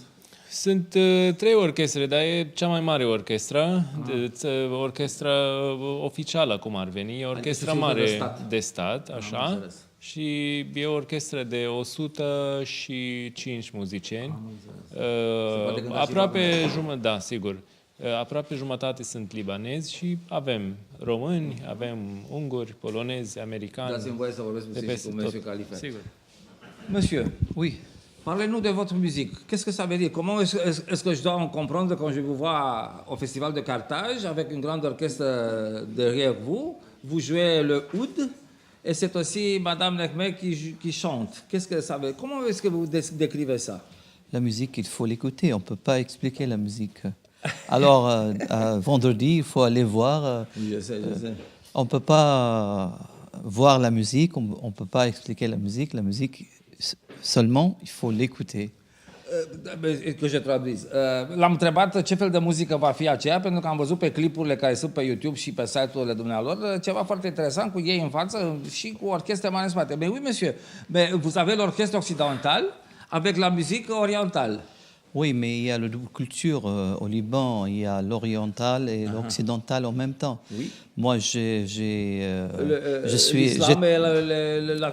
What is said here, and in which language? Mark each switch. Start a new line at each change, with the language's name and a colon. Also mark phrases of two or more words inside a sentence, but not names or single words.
Romanian: Sunt 3 orchestre, dar e cea mai mare orchestră, orchestra oficială, cum ar veni, e orchestra mare de stat, așa, și e o orchestră de 105 muzicieni. Aproape jumătate, da, sigur. Aproape jumătate sunt libanezi și avem români, avem unguri, polonezi, americani. Dați-mi voie să vorbesc puțin cu Monsieur Calife. Sigur.
French: Monsieur, Oui. parlez-nous de votre musique. Qu'est-ce que ça veut dire? Comment est-ce que je dois en comprendre quand je vous vois au Festival de Carthage avec une grande orchestre derrière vous? Vous jouez le oud et c'est aussi Madame Mehmeh qui chante. Qu'est-ce que ça veut dire? Comment est-ce que vous décrivez ça? La musique, il faut l'écouter. On ne peut pas expliquer la musique. Alors, vendredi, il faut aller voir. Je sais. On ne peut pas voir la musique, on ne peut pas expliquer la musique. La musique, seulement, il faut l'écouter. Que je traduis.
Romanian: L-am întrebat ce fel de muzică va fi aceea, pentru că am văzut pe clipurile care sunt pe YouTube și pe site-urile dumnealor ceva foarte interesant cu ei în față și cu orchestre mari în spate.
French: Mais oui, monsieur, mais vous avez l'orchestre occidental avec la musique orientale. Oui, mais il y a la double culture au Liban. Il y a l'oriental et l'occidental en même temps. Oui. Moi, je suis... L'islam et la